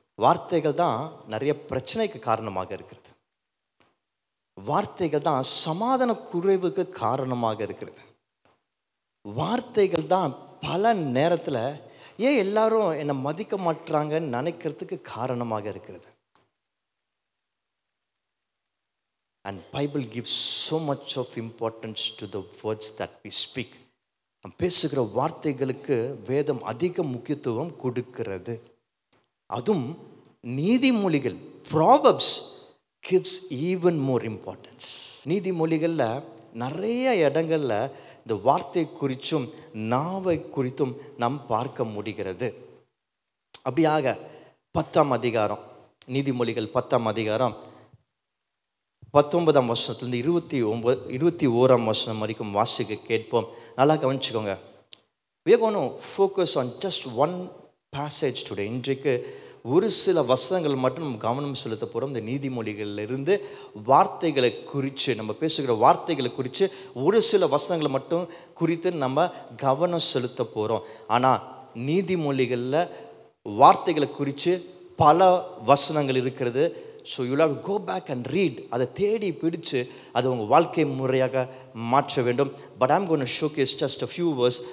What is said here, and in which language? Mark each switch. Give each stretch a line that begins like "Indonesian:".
Tamil: வார்த்தைகள் தான் நிறைய பிரச்சனைக்கு காரணமாக இருக்கிறது. வார்த்தைகள் தான் சமாதான குறைவுக்கு காரணமாக இருக்கிறது. வார்த்தைகள் தான் பல நேரத்தில் ஏன் எல்லாரும் என்னை மதிக்க மாட்டாங்கன்னு நினைக்கிறதுக்கு காரணமாக இருக்கிறது.
English: And Bible gives so much of importance to the words that we speak.
Tamil: நாம் பேசுகிற வார்த்தைகளுக்கு வேதம் அதிக முக்கியத்துவம் கொடுக்கிறது. அதுவும் நீதிமொழிகள்
English: Proverbs gives even more importance.
Tamil: நீதிமொழிகளில் நிறைய இடங்களில் இந்த வார்த்தை குறித்தும் நாவை குறித்தும் நாம் பார்க்க முடிகிறது. அப்படியாக 10ஆம் அதிகாரம், நீதிமொழிகள் 10ஆம் அதிகாரம் 19ஆம் வசனத்துலேருந்து 21ஆம் வசனம் வரைக்கும் வாசிக்க கேட்போம். நல்லா கவனிச்சுக்கோங்க.
English: we are going to focus on just one passage today.
Tamil: இன்றைக்கு ஒரு சில வசனங்கள் மட்டும் நம்ம கவனம் செலுத்த போகிறோம். இந்த நீதிமொழிகளிலிருந்து வார்த்தைகளை குறித்து, நம்ம பேசுகிற வார்த்தைகளை குறித்து ஒரு சில வசனங்களை மட்டும் குறித்து நம்ம கவனம் செலுத்த போகிறோம். ஆனால் நீதிமொழிகளில் வார்த்தைகளை குறித்து பல வசனங்கள் இருக்கிறது.
English: So you have to go back and read.
Tamil: அதை தேடி பிடிச்சு அதை உங்கள் வாழ்க்கை முறையாக மாற்ற வேண்டும்.
English: But I'm going to showcase just a few verse.